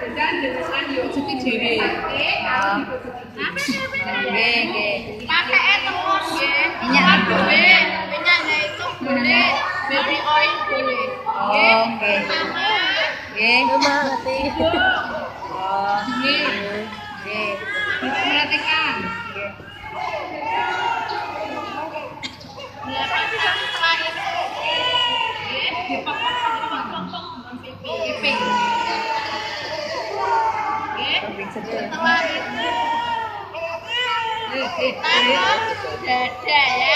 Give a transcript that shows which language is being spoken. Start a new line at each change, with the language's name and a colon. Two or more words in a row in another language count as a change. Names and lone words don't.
Javanese: Cuci dhewe. Nggih.
Indonesian: Pakai terus nggih. Minyak boleh, minyaknya itu boleh, baby oil boleh.
Javanese: Oh, nggih. Nggih.
Indonesian: Mati. Oh,
Javanese: Nggih. nggih.
Indonesian: Perhatikan. Setelah itu dipotong-potong pipi. Setelah itu taruh dada ya.